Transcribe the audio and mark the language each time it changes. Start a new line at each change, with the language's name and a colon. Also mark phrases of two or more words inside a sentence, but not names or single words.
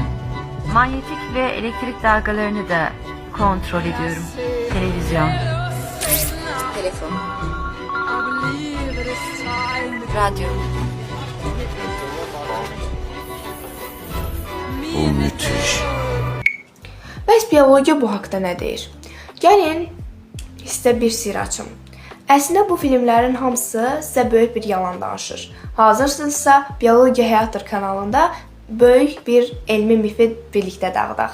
Turkish: Manyetik ve elektrik dalgalarını da kontrol ediyorum. Televizyon. Telefon. Radyo. Bu müthiş.
Azerbaijani: Bəs biologiya bu haqda nə deyir? Gəlin sizə bir sir açım. Əslində bu filmlərin hamısı sizə böyük bir yalan danışır. Hazırsınızsa Biologiya Həyatdır kanalında böyük bir elmi mifi birlikdə dağıdaq.